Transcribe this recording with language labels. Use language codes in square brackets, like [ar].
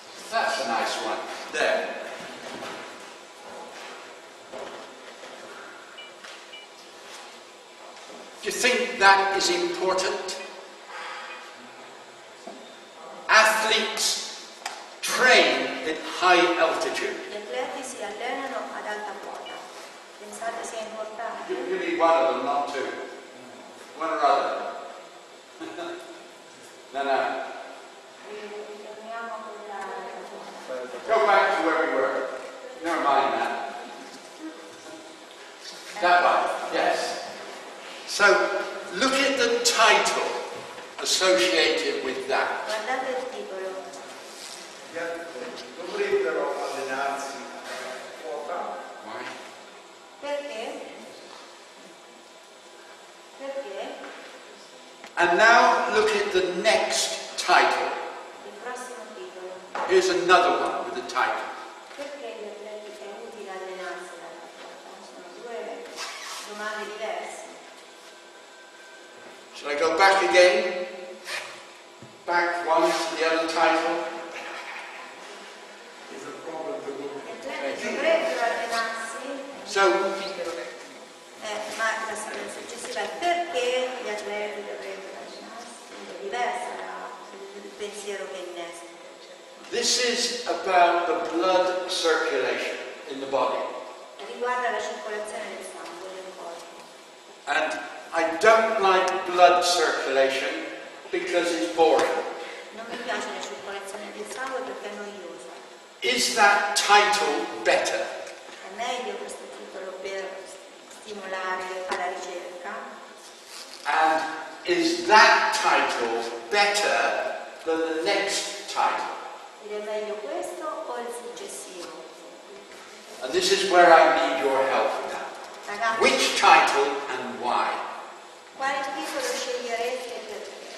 [en] That's a nice one. There. Do you think that is important? Athletes train at high altitude. [it] Gli atleti si allenano ad alta quota. Pensate sia importante? [en] You need one of them, not two. One or other. No. [it] Ritorniamo a quella. [en] Go back to where we were. Never mind that. That one, yes. So, look at the title associated with that. [it] Guardate il titolo. Dovrebbero allenarsi a quota. [en] Why? [it] Perché? Perché? [en] And now look at the next title. [it] Il prossimo titolo. [en] Here's another one with a title. [it] Perché gli atleti è utile allenarsi ad alta quota? Sono due domande diverse. [en] Shall I go back again? Back one to the other title. Is a problem to look [it] Gli atleti dovrebbero allenarsi, [en] So, [it] ma la successiva è perché gli atleti dovrebbero allenarsi, è diversa il pensiero che innesta. [en] this is about the blood circulation in the body. [it] Riguarda la circolazione del sangue nel corpo. [en] And I don't like blood circulation because it's boring. [it] Non mi piace la circolazione del sangue perché è noiosa. [en] Is that title better? [it] È meglio questo titolo per stimolare alla ricerca. [en] And is that title better than the next title? [it] Ed è meglio questo o il successivo? [en] And this is where I need your help now. [it] Ragazzi, [en] Which title and why? [it] quale titolo sceglierete e perché?